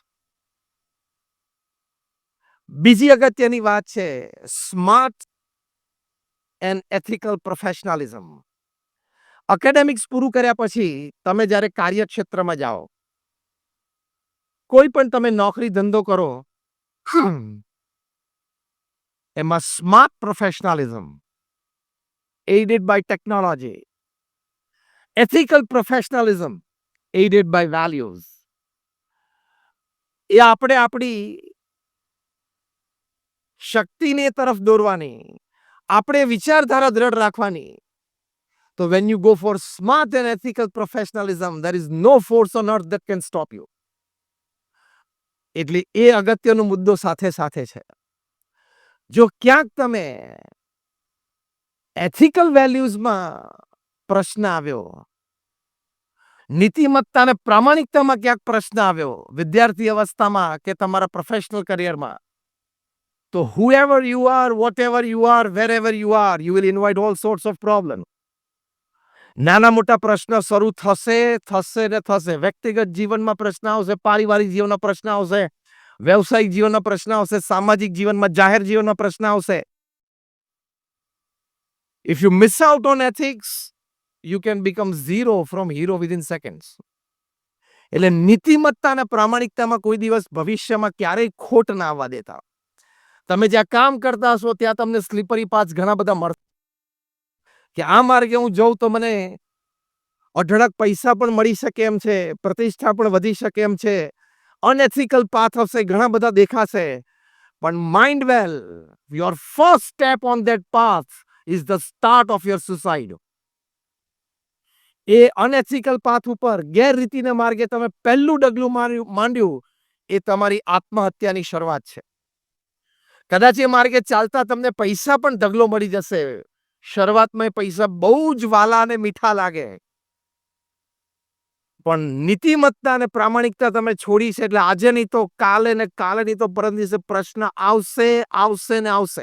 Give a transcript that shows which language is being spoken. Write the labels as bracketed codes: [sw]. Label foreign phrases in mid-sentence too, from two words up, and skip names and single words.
[gu] બીજી અગત્યની વાત છે [en] smart and ethical professionalism. [gu] એકેડેમિક્સ પૂરું કર્યા પછી તમે જ્યારે કાર્યક્ષેત્રમાં જાઓ, કોઈ પણ તમે નોકરી ધંધો કરો, એમાં [en] smart professionalism aided by technology, ethical professionalism aided by values. [gu] એ આપણે આપણી શક્તિને તરફ દોરવાની, આપણે વિચારધારા દ્રઢ રાખવાની. તો [en] when you go for smart and ethical professionalism, there is no force on earth that can stop you. [gu] એટલે એ અગત્યનો મુદ્દો સાથે સાથે છે. જો ક્યાંક તમે એથિકલ વેલ્યુઝમાં પ્રશ્ન આવ્યો, નીતિમત્તા અને પ્રામાણિકતામાં ક્યાંક પ્રશ્ન આવ્યો વિદ્યાર્થી અવસ્થામાં કે તમારા પ્રોફેશનલ કરિયરમાં, તો [en] whoever you are, whatever you are, wherever you are, you will invite all sorts of problems. [gu] નાના મોટા પ્રશ્ન શરૂ થશે થશે ને થશે. વ્યક્તિગત જીવનમાં પ્રશ્ન આવશે, પારિવારિક જીવનના પ્રશ્ન આવશે, વ્યવસાયિક જીવનના પ્રશ્ન આવશે, સામાજિક જીવનમાં જાહેર જીવનના પ્રશ્ન આવશે. [en] If you miss out on ethics, you can become zero from hero within seconds. [gu] એટલે નીતિમત્તા અને પ્રામાણિકતામાં કોઈ દિવસ ભવિષ્યમાં ક્યારેય ખોટ ના આવવા દેતા. તમે જ્યાં કામ કરતા હશો ત્યાં તમને [en] slippery paths [gu] ઘણા બધા મળશે કે આ માર્ગે હું જઉં તો મને અઢળક પૈસા પણ મળી શકે એમ છે, પ્રતિષ્ઠા પણ વધી શકે એમ છે. અનએથિકલ પાથ હશે, ઘણા બધા દેખાશે. પણ [en] Mind well, your first step on that path is the start of your suicide. [gu] એ [en] unethical path [gu] ઉપર ગેરરીતિના માર્ગે તમે પહેલું ડગલું માંડ્યું, એ તમારી આત્મહત્યાની શરૂઆત છે. કદાચ એ માર્ગે ચાલતા તમને પૈસા પણ ઢગલો મળી જશે. શરૂઆતમાં એ પૈસા બહુ જ વાલા અને મીઠા લાગે, પણ નીતિમત્તા અને પ્રામાણિકતા તમે છોડી છે એટલે આજે નહીં તો કાલે ને કાલે નહીં તો પરમ દિવસે પ્રશ્ન આવશે આવશે ને આવશે.